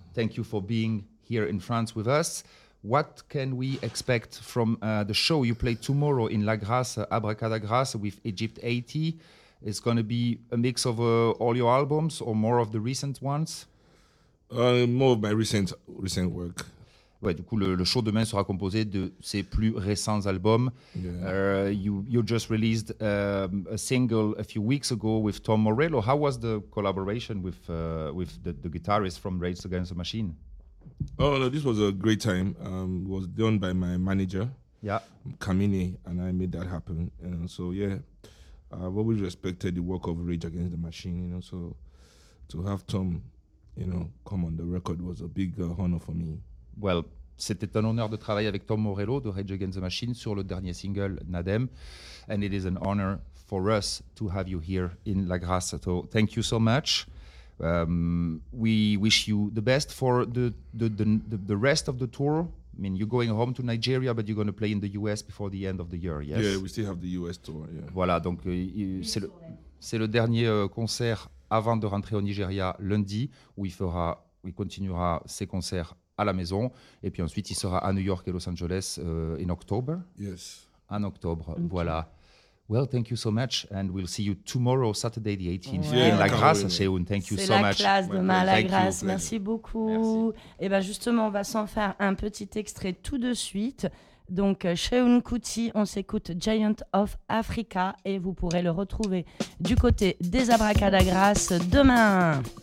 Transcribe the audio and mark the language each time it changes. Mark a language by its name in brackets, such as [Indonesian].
[English] Thank you for being here in France with us. What can we expect from the show you play tomorrow in La Grasse, Abracadagrasse, with Egypt 80? It's going to be a mix of all your albums or more of the recent ones? More of my recent work. [French] Ouais, du coup, le show demain sera composé de ses plus récents albums. [English] Yeah. You just released a single a few weeks ago with Tom Morello. How was the collaboration with the guitarist from Rage Against the Machine? Oh, no, this was a great time. It was done by my manager, Kamini, and I made that happen. And so, yeah, I've always respected the work of Rage Against the Machine, you know, so to have Tom, you know, come on the record was a big honor for me. [French] Well, c'était un honneur de travailler avec Tom Morello de Rage Against the Machine sur le dernier single, Nadem. [English] And it is an honor for us to have you here in La Grasse. So thank you so much. We wish you the best for the rest of the tour. I mean, you're going home to Nigeria, but you're going to play in the US before the end of the year, yes? Yeah, we still have the US tour, yeah. [French] Voilà, donc c'est le dernier concert avant de rentrer au Nigeria lundi, où il continuera ses concerts à la maison, et puis ensuite il sera à New York et Los Angeles [English] in October. Yes. [French] En octobre, okay. Voilà. [English] Well, thank you so much, and we'll see you tomorrow, Saturday the 18th. Yeah. La Grasse, Sheun, thank you [French] c'est [English] so much. [French] C'est la classe demain, La Grasse, merci beaucoup. Et bien justement, on va s'en faire un petit extrait tout de suite. Donc, Sheun Kuti, on s'écoute Giant of Africa, et vous pourrez le retrouver du côté des Abracadagrasse demain.